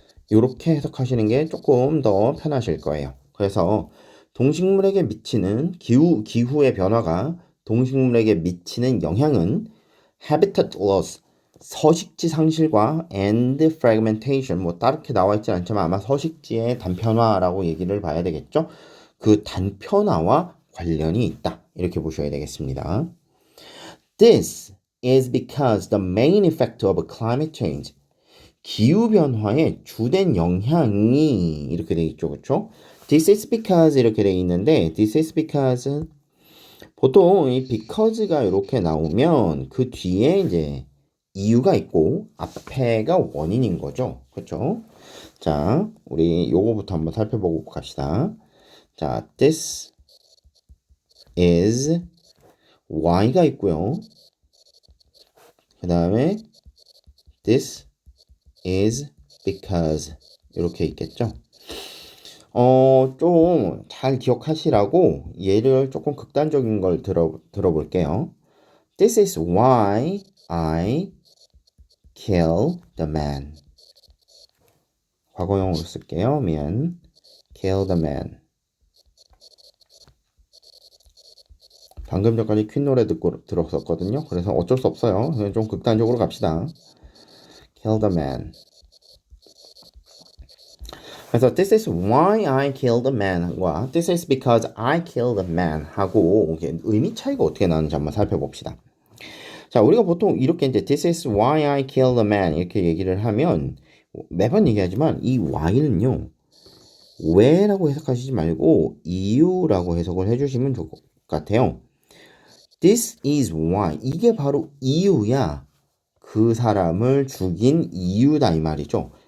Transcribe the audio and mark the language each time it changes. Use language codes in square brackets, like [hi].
[ko] 이렇게 해석하시는 게 조금 더 편하실 거예요. 그래서 동식물에게 미치는 기후의 변화가 동식물에게 미치는 영향은 [en] habitat loss, [ko] 서식지 상실과 [en] and fragmentation [ko] 따르게 나와 있지 않지만 아마 서식지의 단편화라고 얘기를 봐야 되겠죠. 그 단편화와 관련이 있다. 이렇게 보셔야 되겠습니다. [en] This is because the main effect of climate change. [ko] 기후변화의 주된 영향이 이렇게 돼 있죠. 그렇죠? [en] This is because [ko] 이렇게 돼 있는데 [en] this is because [ko] 보통 이 because가 이렇게 나오면 그 뒤에 이제 이유가 있고 앞에가 원인인 거죠. 그렇죠? 자, 우리 요거부터 한번 살펴보고 갑시다. 자, [en] this is y [ko] 가 있고요. 그 다음에 [en] this is because [ko] 이렇게 있겠죠. 좀 잘 기억하시라고 예를 조금 극단적인 걸 들어볼게요. [en] This is why I kill the man. [ko] 과거형으로 쓸게요. 미안. [en] kill the man. [ko] 방금 전까지 퀸 노래 들었었거든요. 그래서 어쩔 수 없어요. 좀 극단적으로 갑시다. [en] kill the man. [ko] 그래서 [en] this is why I killed the man과 this is because I killed the man [ko] 하고 의미 차이가 어떻게 나는지 한번 살펴봅시다. 자, 우리가 보통 이렇게 이제 [en] this is why I killed the man [ko] 이렇게 얘기를 하면 매번 얘기하지만 이 why는요. 왜라고 해석하시지 말고 이유라고 해석을 해주시면 좋을 것 같아요. [en] This is why [ko] 이게 바로 이유야. 그 사람을 죽인 이유다 이 말이죠.